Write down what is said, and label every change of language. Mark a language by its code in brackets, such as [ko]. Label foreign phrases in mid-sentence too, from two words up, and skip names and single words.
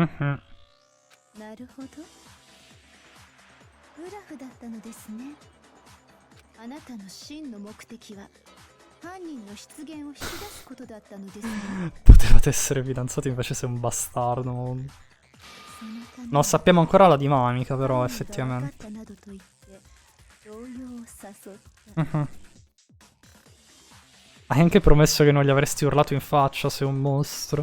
[ja] なるほど。ブラフだったのですね。あなたの真の目的は犯人の出現を引き出すことだったのですね。 [it] Potevate essere fidanzati, invece sei un bastardo. Non sappiamo ancora la dinamica, però, effettivamente. Hai anche promesso che non gli avresti urlato in faccia, sei un mostro.